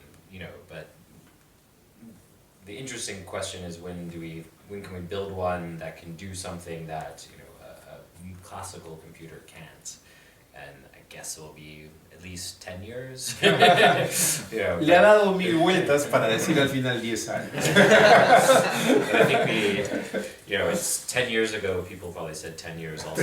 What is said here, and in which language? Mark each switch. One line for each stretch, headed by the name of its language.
English: You know, but the interesting question is when can we build one that can do something that, you know, a classical computer can't? And I guess it will be at least 10 years. You know,
Spanish: Le ha dado 1000 vueltas para decir al final 10 años.
English: but I think you know, it's 10 years ago, people probably said 10 years also.